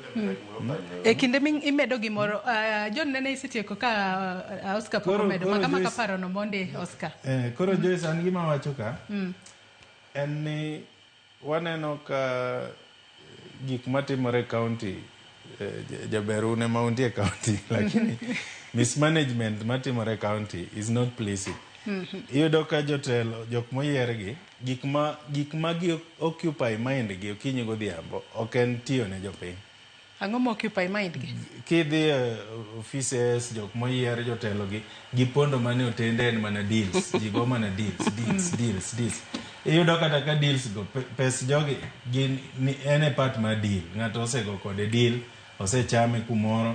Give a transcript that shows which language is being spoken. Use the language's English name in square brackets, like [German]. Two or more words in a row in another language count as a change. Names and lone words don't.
[Luo (Kenya and Tanzania)] E kinde imedo gimoro, John nene isetieko ka Oscar poko medo, maka paro no monde Oscar. Koro Joyce, an gima wacho ka, en ni waneno ka gik matimore county, jaberune mauntie county, lakini mismanagement matimore county [English] is not pleasing. [Luo (Kenya and Tanzania)] Iyudo ka jotelo, jok moyiergi, gik ma gi [English] occupy mind [Luo (Kenya and Tanzania)] gi okinyi godhiambo, ok en tiyo ne jopiny. Ang'o mo [English] occupy mind [Luo (Kenya and Tanzania)] gi? Kidhi offices, jok moyier jotelo gi pondo mane otende en mana deals. Jigo mana deals. Iyudo kata ka deals go, pes jogi en e part ma deal. Ng'ato osego kode deal, osechame kumoro.